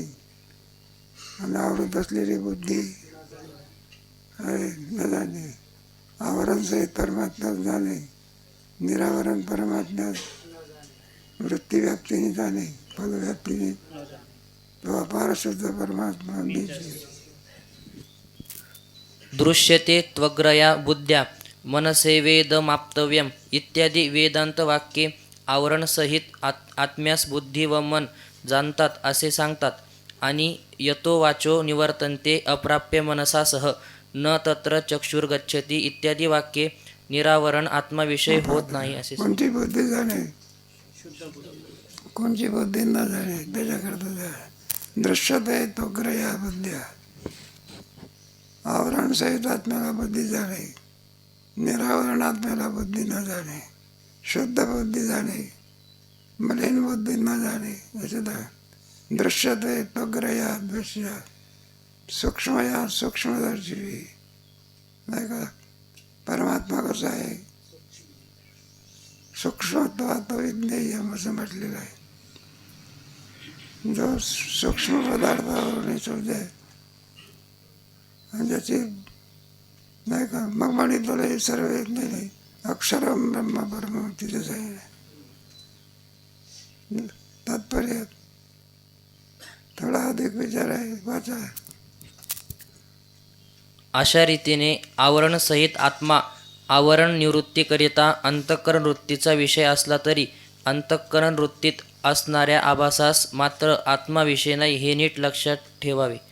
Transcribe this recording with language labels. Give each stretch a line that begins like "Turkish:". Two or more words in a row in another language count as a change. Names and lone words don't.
Marathi: आणि आवृत असलेली बुद्धी आहे न जाणे. आवरण सहित परमात्मा जाणे, निरावरण परमात्मा वृत्तीव्याप्तीने जाणे, फलव्याप्तीने तो अपार शुद्ध परमात्मा बीज.
Sanskrit: दृश्यते त्वग्रया बुद्ध्या मनसे वेदमाप्तव्यम
Marathi: इत्यादी वेदांत वाक्ये आवरणसहित आत्म्यास बुद्धी व मन जाणतात असे सांगतात. आणि
Sanskrit: यतो वाचो निवर्तन्ते अप्राप्य मनसासह न तत्र चक्षुर्गच्छति
Marathi: इत्यादी वाक्ये निरावरण आत्माविषय होत नाही असे. कोणती बुद्धी जाणे, कोणची बुद्धी न जाणे त्याच्याकरता जाणे.
Sanskrit: दृश्यते त्वग्रया बुद्ध्या,
Marathi: आवरण सहित आत्म्याला बुद्धी जाणे, निरावरण आत्म्याला बुद्धी न जाणे, शुद्ध बुद्धी जाणे, मलिन बुद्धी न जाणे.
Sanskrit: याच्यात दृश्यते त्वग्रया दृश्य, सूक्ष्मया सूक्ष्मदर्शी.
Marathi: नाही का, परमात्मा कसा आहे?
Sanskrit: सूक्ष्मत्वात विज्ञेयम
Marathi: असं म्हटलेलं आहे. जो सूक्ष्म पदार्थावर शोधे आणि ज्याची नाही का, मग म्हणितले सर्व येत नाही.
Sanskrit: अक्षरम ब्रह्म परम
Marathi: तिथेच आहे. तात्पर्य थोडा अधिक विचार आहे, वाचा. अशा रीतीने आवरणसहित आत्मा आवरण निवृत्तीकरिता अंतःकरण वृत्तीचा विषय असला तरी अंतःकरण वृत्तीत असणाऱ्या आभासास मात्र आत्माविषय नाही हे नीट लक्षात ठेवावे.